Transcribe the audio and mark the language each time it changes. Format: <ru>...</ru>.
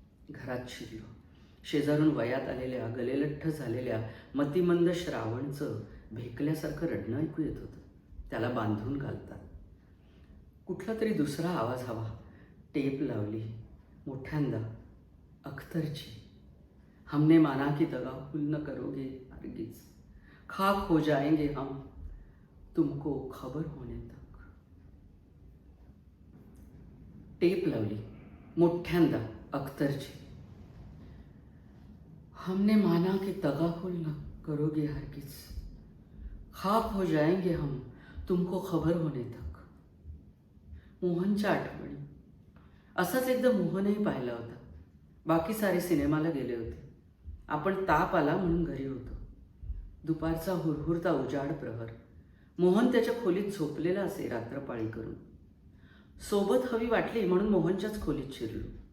<mr>घरात शिरलो. शेजारून वयात आलेल्या, गलेलठ्ठ झालेल्या मतिमंद श्रावणचं भेकल्यासारखं रडणं ऐकू येत होतं. त्याला बांधून घालतात. कुठला तरी दुसरा आवाज हवा. टेप लावली मोठ्यांदा, अख्तरची.</mr> <hi>हमने माना की तगाफुल न करोगे हरगिज, खाक हो जाएंगे हम तुमको खबर होने तक.</hi> <mr>टेप लावली मोठ्यांदा, अख्तरची.</mr> <hi>हमने माना कि तगाफुल न करोगे हरगिज, खाक हो जाएंगे हम तुमको खबर होने तक.</hi> <mr>मोहनच्या आठवणी. असाच एकदा मोहनही पाहिला होता. बाकी सारे सिनेमाला गेले होते. आपण ताप आला म्हणून घरी होतो. दुपारचा हुरहुरता उजाड प्रहर. मोहन त्याच्या खोलीत झोपलेला असे रात्रपाळी करून. सोबत हवी वाटली म्हणून मोहनच्याच खोलीत शिरलो.</mr>